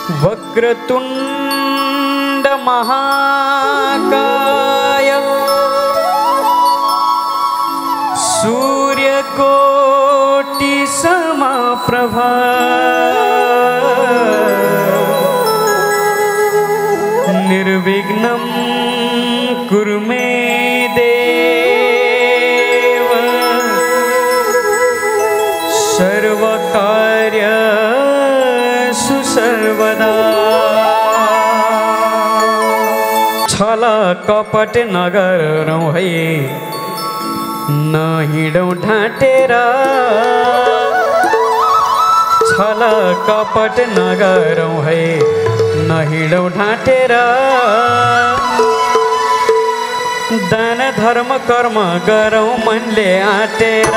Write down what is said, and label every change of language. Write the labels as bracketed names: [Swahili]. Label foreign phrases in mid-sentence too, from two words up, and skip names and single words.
[Sanskrit] वक्रतुंड महाकाय सूर्यकोटि समप्रभा निर्विघ्नं कुरु मे देव सर्वकार्येषु सर्वदा। [Nepali] छल कपट नगरौँ है न हिँडौँ ढाँटेर, छल कपट नगरौँ है न हिँडौँ ढाँटेर, दान धर्म कर्म गरौँ मनले आँटेर।